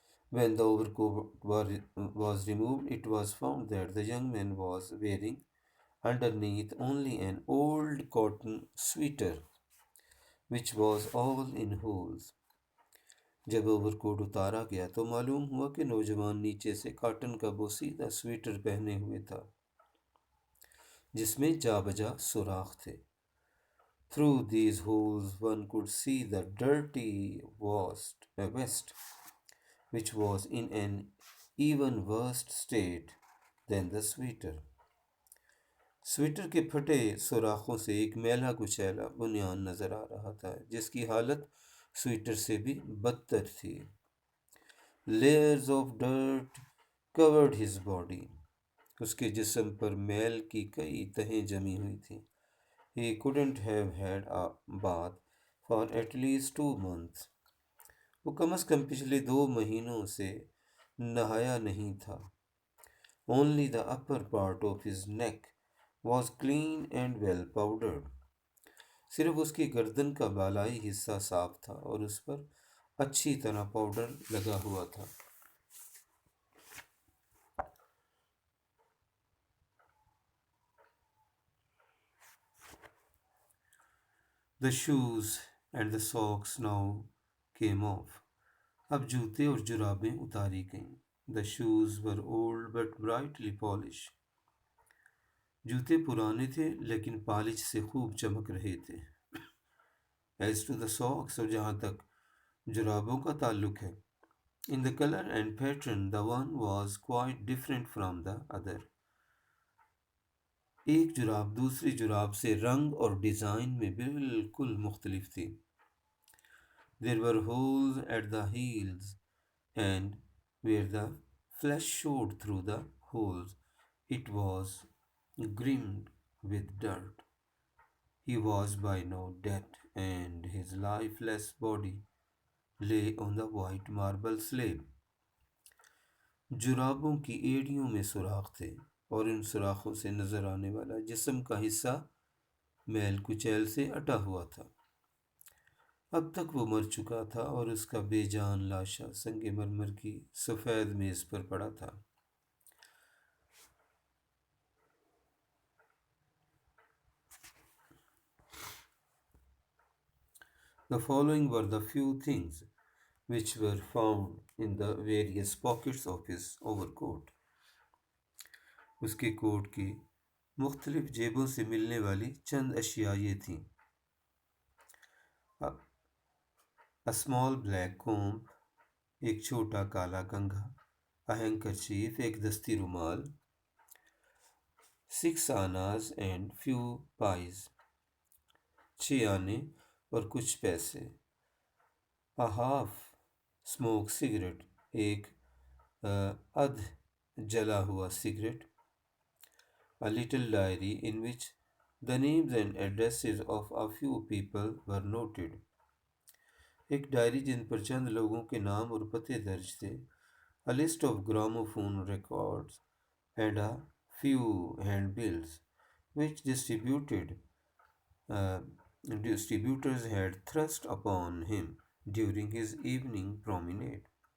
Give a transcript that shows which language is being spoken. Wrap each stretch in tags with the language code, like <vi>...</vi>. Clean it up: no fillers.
<en>When the overcoat was removed, it was found that the young man was wearing underneath only an old cotton sweater, which was all in holes.</en> <hi>जब overcoat उतारा गया तो मालूम हुआ कि नौजवान नीचे से कॉटन का बोसीदा स्वेटर पहने हुए था, जिसमें जा बजा सुराख थे.</hi> <en>Through these holes one could see the dirty vest, which was in an even worse state than the sweater.</en> <hi>Sweater के फटे सुराखों से एक मैला कुचैला बुनियान नजर आ रहा था, जिसकी हालत स्वेटर से भी बदतर थी.</hi> <en>Layers of dirt covered his body.</en> <hi>उसके जिस्म पर मैल की कई तहें जमी हुई थी.</hi> <en>He couldn't have had a bath for at least 2 months.</en> <hi>वो कम से कम पिछले 2 महीनों से नहाया नहीं था.</hi> <en>Only the upper part of his neck was clean and well powdered.</en> <hi>सिर्फ उसकी गर्दन का बालाई हिस्सा साफ था और उस पर अच्छी तरह पाउडर लगा हुआ था.</hi> <en>The shoes and the socks now came off.</en> <hi>अब जूते और जुराबें उतारी गईं.</hi> <en>The shoes were old but brightly polished.</en> <hi>जूते पुराने थे लेकिन पालिश से खूब चमक रहे थे.</hi> <en>As to the socks,</en> <hi>और जहाँ तक जुराबों का ताल्लुक है,</hi> <en>in the color and pattern the one was quite different from the other.</en> <hi>एक जुराब दूसरी जुराब से रंग और डिज़ाइन में बिल्कुल मुख्तलिफ थी.</hi> <en>There were holes at the heels, and where the flesh showed through the holes, it was grimed with dirt. He was by now dead, and his lifeless body lay on the white marble slab.</en> <hi>जुराबों की एड़ियों में सुराख थे और इन सुराखों से नजर आने वाला जिस्म का हिस्सा मैल कुचैल से अटा हुआ था. अब तक वो मर चुका था और उसका बेजान लाशा संगमरमर की सफ़ेद मेज पर पड़ा था.</hi> <en>The following were the few things which were found in the various pockets of his overcoat.</en> <hi>उसके कोट की मुख्तलिफ जेबों से मिलने वाली चंद अशिया ये थीं.</hi> <en>A small black comb,</en> <hi>एक छोटा काला कंघा,</hi> <en>a handkerchief,</en> <hi>एक दस्ती रुमाल,</hi> <en>6 annas and few pies,</en> <hi>6 आने और कुछ पैसे,</hi> <en>a half smoked cigarette,</en> <hi>एक अध जला हुआ cigarette,</hi> <en>a little diary in which the names and addresses of a few people were noted.</en> <hi>एक डायरी जिन पर चंद लोगों के नाम और पते दर्ज थे.</hi> <en>A list of gramophone records and a few handbills which uh, distributors had thrust upon him during his evening promenade.</en>